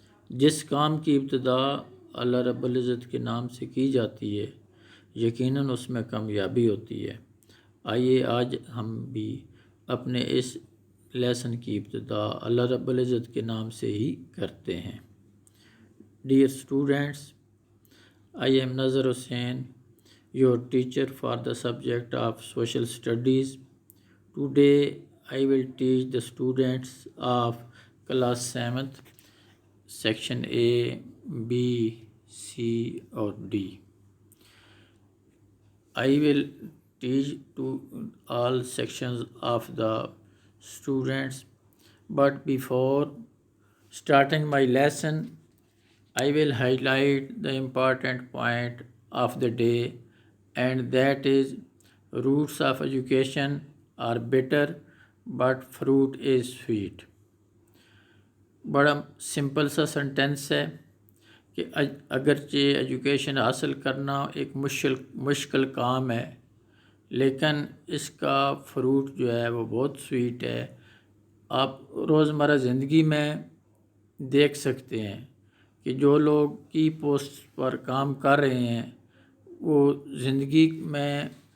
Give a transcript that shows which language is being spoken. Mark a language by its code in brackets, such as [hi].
[ur] جس کام کی ابتدا اللہ رب العزت کے نام سے کی جاتی ہے یقیناً اس میں کامیابی ہوتی ہے۔ آئیے آج ہم بھی اپنے اس لیسن کی ابتدا اللہ رب العزت کے نام سے ہی کرتے ہیں۔ Dear students, [en] I am Nazar Hussain, your teacher for the subject of Social Studies. Today I will teach the students of class 7th, section A, B, C or D. I will teach to all sections of the students, but before starting my lesson, I will highlight the important point of the day, and that is roots of education are bitter but fruit is sweet. [ur] بڑا simple سا sentence ہے کہ اگرچہ education حاصل کرنا ایک مشکل کام ہے لیکن اس کا فروٹ جو ہے وہ بہت سویٹ ہے۔ آپ روزمرہ زندگی میں دیکھ سکتے ہیں کہ جو لوگ کی پوسٹ پر کام کر رہے ہیں وہ زندگی میں